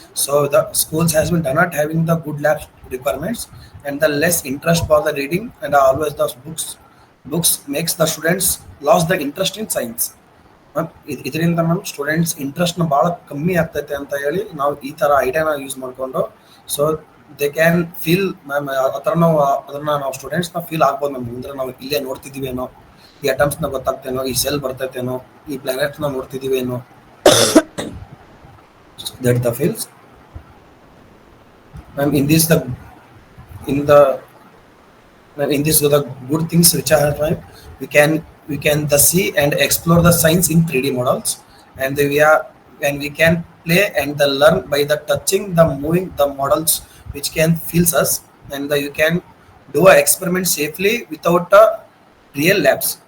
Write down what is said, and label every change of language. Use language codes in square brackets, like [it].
[en] So the schools has been not having the good lab requirements, and the less interest for the reading, and always the books makes the students lost the interest in science. [kn] Ma'am ಇದರಿಂದ ma'am students ಇಂಟ್ರೆಸ್ಟ್ನ ಭಾಳ ಕಮ್ಮಿ ಆಗ್ತೈತೆ ಅಂತ ಹೇಳಿ ನಾವು ಈ ಥರ ಐಡಿಯಾನ use ಮಾಡಿಕೊಂಡು, [en] so they can feel [kn] ma'am ಆ ಥರ ನಾವು ಅದನ್ನು ನಾವು ಸ್ಟೂಡೆಂಟ್ಸ್ನ ಫೀಲ್ ಆಗ್ಬೋದು ಮ್ಯಾಮ್. ಅಂದರೆ ನಾವು ಇಲ್ಲೇ ನೋಡ್ತಿದ್ದೀವೇನೋ, ಈ ಅಟಮ್ಸ್ನ ಗೊತ್ತಾಗ್ತೇನೋ, ಈ ಸೆಲ್ ಬರ್ತೈತೇನೋ, ಈ ಪ್ಲಾನೆಟ್ಸ್ನ ನೋಡ್ತಿದ್ದೀವೇನೋ, [en] that the feels [kn] ma'am. [en] In the in this the good things which are right, we can the see and explore the science in 3D models, and we can play and the learn by the touching the moving the models which can feels us, and you can do a experiment safely without real labs.